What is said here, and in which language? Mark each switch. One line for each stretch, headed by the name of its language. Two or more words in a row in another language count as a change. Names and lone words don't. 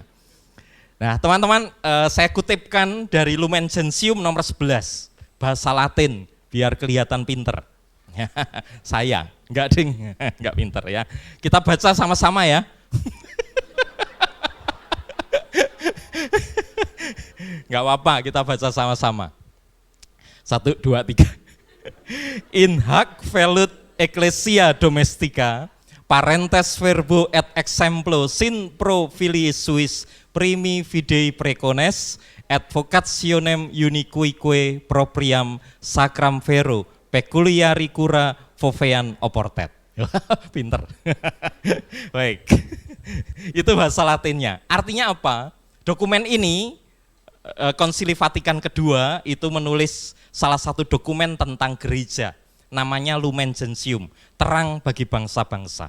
Indonesian: Nah, teman-teman, saya kutipkan dari Lumen Gentium nomor 11, bahasa Latin, biar kelihatan pinter. Saya, enggak ding, enggak pinter ya. Kita baca sama-sama ya. Enggak apa-apa, kita baca sama-sama. 1, 2, 3.
Latin: In hac velut ecclesia domestica, parentes verbo et exemplo sin pro filii suis primi fidei precones et vocationem unicuique propriam sacram vero peculiari cura fovean oportet.
Indonesian: Pinter. Baik. Itu bahasa Latinnya. Artinya apa? Dokumen ini, Konsili Vatikan kedua itu menulis salah satu dokumen tentang gereja. Namanya Lumen Gentium, terang bagi bangsa-bangsa.